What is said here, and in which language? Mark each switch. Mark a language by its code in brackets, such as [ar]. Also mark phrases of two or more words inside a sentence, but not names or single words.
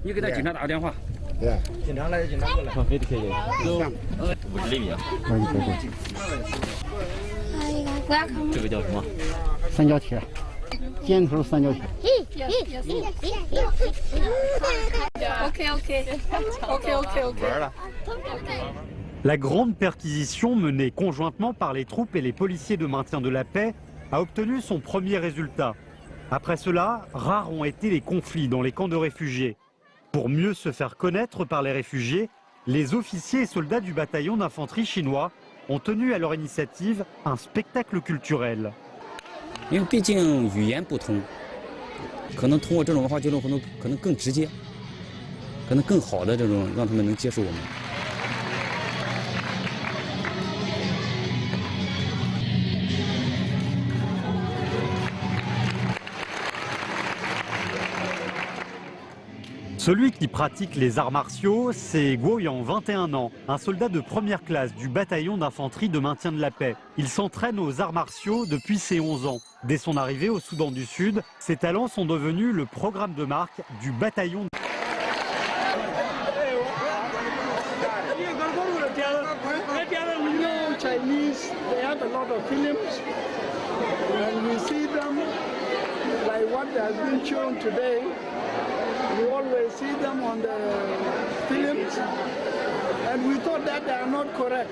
[zh] 你给他警察打个电话。对。警察来，警察过来。好，非得可以。50厘米啊。这个叫什么？三角铁，尖头三角铁。 OK。玩了。 [fr] La grande perquisition menée conjointement par les troupes et les policiers de maintien de la paix a obtenu son premier résultat. Après cela, rares ont été les conflits dans les camps de réfugiés. Pour mieux se faire connaître par les réfugiés, les officiers et soldats du bataillon d'infanterie chinois ont tenu à leur initiative un spectacle culturel. [zh] 因为毕竟语言不通，可能通过这种文化交流活动，可能更直接，可能更好的这种让他们能接受我们。 [fr] 《 Celui qui pratique les arts martiaux, c'est Guo Yang, 21 ans, un soldat de première classe du bataillon d'infanterie de maintien de la paix. Il s'entraîne aux arts martiaux depuis ses 11 ans. Dès son arrivée au Soudan du Sud, ses talents sont devenus le programme de marque du bataillon. [en] Chinese, they have a lot of films, and we see them like what has been shown today. We always see them on the films, and we thought that they are not correct.